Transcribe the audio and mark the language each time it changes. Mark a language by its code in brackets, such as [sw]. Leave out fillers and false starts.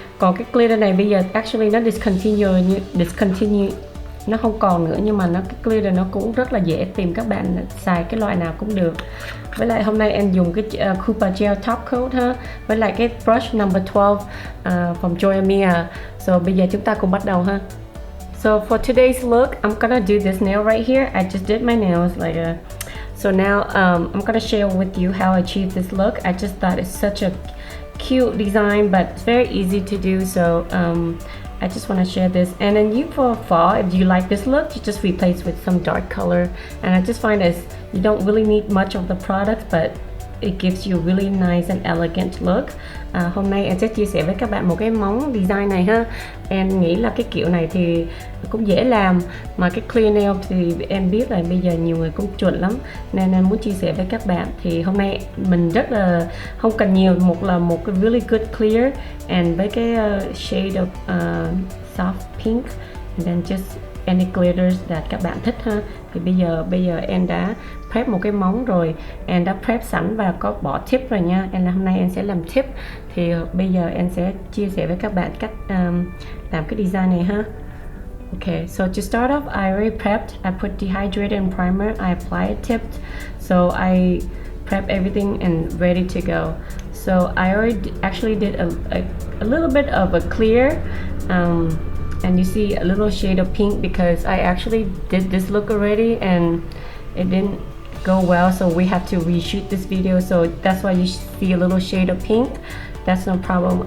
[vi] Còn cái glitter này bây giờ actually nó discontinue, nó không còn nữa, nhưng mà cái glitter nó cũng rất là dễ tìm, các bạn xài cái loại nào cũng được. Với lại hôm nay em dùng cái Coupa Gel Top Coat ha, với lại cái brush number 12 from Joya. So bây giờ chúng ta cùng bắt đầu ha. [en] So for today's look, I'm gonna do this nail right here. I just did my nails like a. So now I'm gonna share with you how I achieved this look. I just thought it's such a cute design, but it's very easy to do. So I just want to share this. And then for fall, if you like this look, you just replace with some dark color. And I just find as you don't really need much of the product, but it gives you a really nice and elegant look. [vi] Hôm nay em sẽ chia sẻ với các bạn một cái móng design này ha. Em nghĩ là cái kiểu này thì cũng dễ làm, mà cái clear nail thì em biết là bây giờ nhiều người cũng chuẩn lắm, nên em muốn chia sẻ với các bạn. Thì hôm nay mình rất là không cần nhiều, một cái [en] really good clear and [vi] với cái [en] shade of soft pink, and then just any glitters that [vi] các bạn thích ha. Thì bây giờ em đã prep một cái móng rồi, em đã prep sẵn và có bỏ tip rồi nha. Hôm nay em sẽ làm tip, thì bây giờ em sẽ chia sẻ với các bạn cách làm cái design này ha. [en] Okay, so to start off, I already prepped. I put dehydrated and primer. I applied tipped, so I prep everything and ready to go. So I already actually did a little bit of a clear. And you see a little shade of pink because I actually did this look already and it didn't go well, so we have to reshoot this video, so that's why you see a little shade of pink. That's no problem.